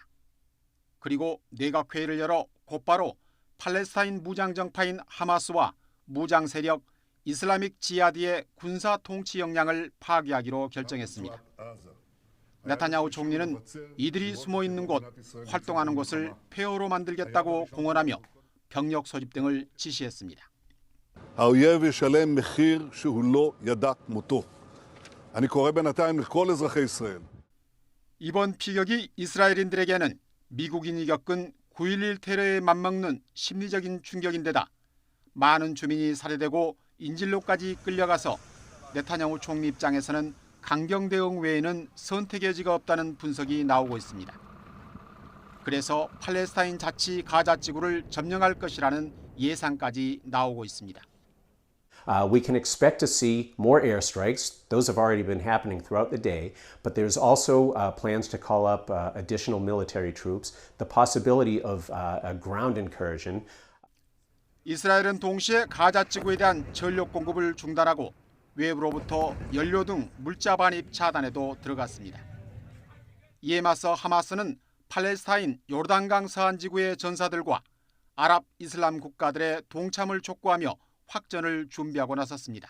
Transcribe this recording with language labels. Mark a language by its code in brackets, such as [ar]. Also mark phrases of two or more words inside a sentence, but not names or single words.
[ko] 그리고 내각회의를 열어 곧바로 팔레스타인 무장정파인 하마스와 무장 세력 이슬라믹 지하디의 군사 통치 역량을 파괴하기로 결정했습니다. 네타냐후 총리는 이들이 숨어 있는 곳, 활동하는 곳을 폐허로 만들겠다고 공언하며 병력 소집 등을 지시했습니다. [he] האויב ישלם מחיר שהוא לא ידע כמותו. אני קורא בינתיים לכל אזרחי ישראל. [ko] 이번 피격이 이스라엘인들에게는 미국인이 겪은 9.11 테러에 맞먹는 심리적인 충격인데다 많은 주민이 살해되고 인질로까지 끌려가서 네타냐후 총리 입장에서는 강경 대응 외에는 선택의 여지가 없다는 분석이 나오고 있습니다. 그래서 팔레스타인 자치 가자 지구를 점령할 것이라는 예상까지 나오고 있습니다. [en] We can expect to see more airstrikes. Those have already been happening throughout the day, but there's also plans to call up additional military troops, the possibility of a ground incursion. [ko] 이스라엘은 동시에 가자 지구에 대한 전력 공급을 중단하고 외부로부터 연료 등 물자 반입 차단에도 들어갔습니다. 이에 맞서 하마스는 팔레스타인 요르단강 서안 지구의 전사들과 아랍 이슬람 국가들의 동참을 촉구하며 확전을 준비하고 나섰습니다.